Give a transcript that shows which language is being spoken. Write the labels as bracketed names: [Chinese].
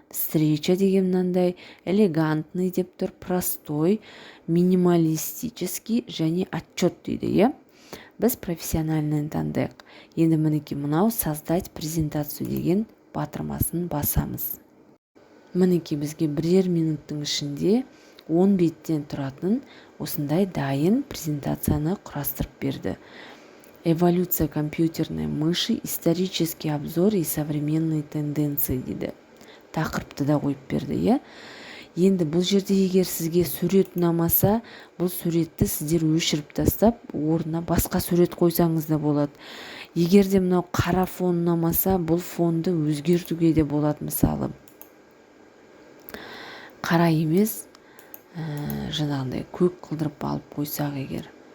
[Kazakh] Встреча деген мынандай, элегантный деп тұр, простой, минималистический және отчет дейді, Біз профессиональный таңдайық. Енді мінекей мынау [Russian] создать презентацию [Kazakh] деген батырмасын басамыз. мінекей бізге бірер минуттың ішінде 10 беттен тұратын осындай дайын презентацияны құрастырып берді. [Russian] Эволюция компьютерной мыши, исторический обзор и современные тенденции дейді. [Kazakh] Тақырыпты да қойып берді, Енді бұл жерде егер сізге сурет ұнамаса, бұл суретті сіздер өшіріп тастап, орнына басқа сурет қойсаңыз да болады. Егер де мынау қара фон ұнамаса, бұл фонды өзгертуге де болады. Мысалы, қара емес, жаңағындай көк қылдырып алып қойсақ егер.